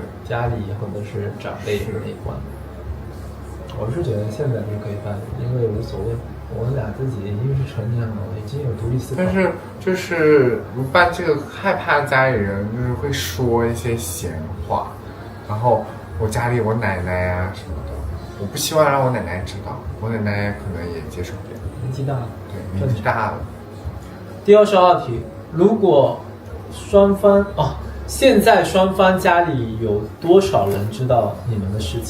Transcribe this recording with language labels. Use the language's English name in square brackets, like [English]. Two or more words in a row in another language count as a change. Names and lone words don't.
[Chinese] 家裡或者是長輩那一關，我是覺得現在就可以辦理，因為無所謂，我們倆自己已經是成年了，已經有獨立思考。但是就是辦這個，害怕家裡人就是會說一些閒話，然後我家裡我奶奶啊什麼的，我不希望讓我奶奶知道，我奶奶可能也接受不了。年紀大了，對，年紀大了。第22題，如果双方现在双方家裡有多少人知道你們的事情？